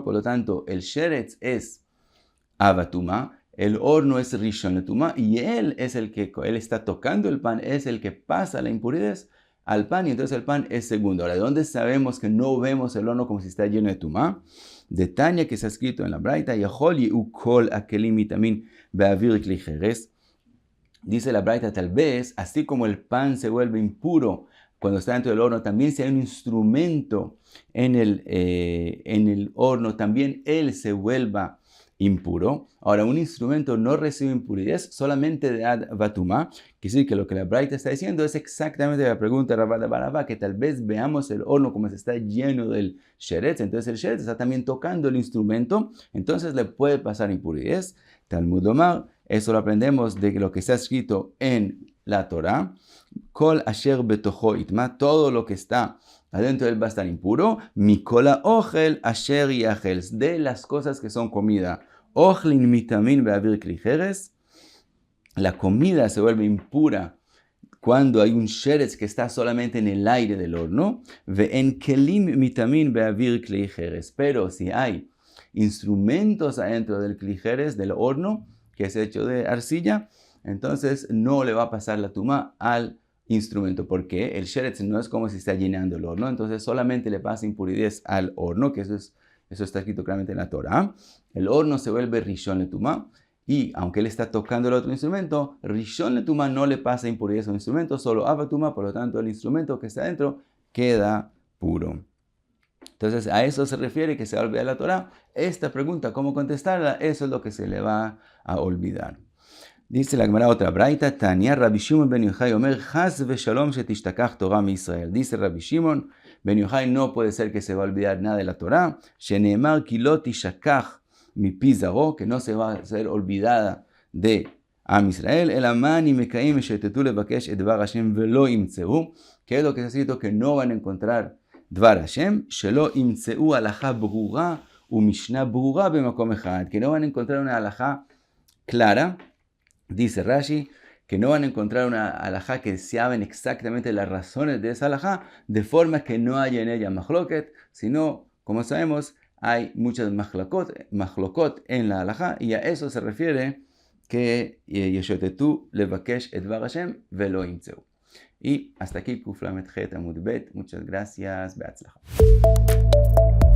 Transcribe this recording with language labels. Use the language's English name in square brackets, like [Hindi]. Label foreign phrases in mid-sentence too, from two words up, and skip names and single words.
[Spanish] Por lo tanto, el sheretz es avatuma, el horno es [Hebrew] ראשון לטומאה [Spanish] y él está tocando el pan, es el que pasa la impureza al pan y entonces el pan es segundo. Ahora, ¿de dónde sabemos que no vemos el horno como si está lleno de tumá? De Tanya, que está escrito en la Braita, [Hebrew] יכול וכל הכלים מיטמאין באויר כלי חרס. [Spanish] Dice la Braita, tal vez, así como el pan se vuelve impuro cuando está dentro del horno, también si hay un instrumento en el horno, también él se vuelva impuro. Ahora, un instrumento no recibe impurez solamente de avatumá. Quiere decir que lo que la Braita está diciendo es exactamente la pregunta de Rav Ada bar Ahava, que tal vez veamos el horno como se está lleno del sheretz, entonces el sheretz está también tocando el instrumento, entonces le puede pasar impurez. [Hebrew] תלמוד אומר, [Spanish] eso lo aprendemos de lo que está escrito en la Torah, [Hebrew] כל אשר בתוכו יטמא, [Spanish] todo lo que está adentro de él va a estar impuro. [Hebrew] מכל האוכל אשר יאכל, [Spanish] de las cosas que son comida. [Hebrew] אוכלין מיטמאין באויר כלי חרס, [Spanish] la comida se vuelve impura cuando hay un sheretz que está solamente en el aire del horno. [Hebrew] ואין כלים מיטמאין באויר כלי חרס, [Spanish] pero si hay instrumentos adentro del [Hebrew] כלי חרס, [Spanish] del horno, que es hecho de arcilla, entonces no le va a pasar la tuma al instrumento, porque el sheretz no es como si está llenando el horno, entonces solamente le pasa impurez al horno, que eso está escrito claramente en la Torah. El horno se vuelve [Hebrew] ראשון לטומאה, [Spanish] y aunque él está tocando el otro instrumento, [Hebrew] ראשון לטומאה [Spanish] no le pasa impurez al instrumento, solo avatumá, por lo tanto el instrumento que está dentro queda puro. Entonces a eso se refiere que se va a olvidar la Torah. Esta pregunta, ¿cómo contestarla? Eso es lo que se le va a olvidar. [Hebrew] Dice la Gemara otra Braita, תניא רבי שמעון בן יוחאי אומר, חס ושלום שתשתכח תורה מישראל. [Spanish] Dice Rabbi Shimon ben Yochai, no puede ser que se va a olvidar nada de la Torah. [Hebrew] שנאמר כי לא תשכח מפי זרעו, [Spanish] que no se va a ser olvidada de Am Israel. [Hebrew] אלא מה אני מקיים שתטו לבקש את דבר השם ולא ימצאו, [Spanish] que es lo que se ha escrito que no van a encontrar [Hebrew] דבר השם, שלא ימצאו הלכה ברורה ומשנה ברורה במקום אחד, [Spanish] que no van a encontrar una alajá clara. Dice Rashi que no van a encontrar una alajá que saben exactamente las razones de esa alajá, de forma que no haya en ella mahloket, sino, como sabemos, hay muchas mahlokot en la alajá, y a eso se refiere que [Hebrew] ישוטטו לבקש את דבר השם ולא ימצאו. [Spanish] Y hasta aquí [Hebrew] קוף למד חית עמוד בית. [Spanish] Muchas gracias. Beatzlacha.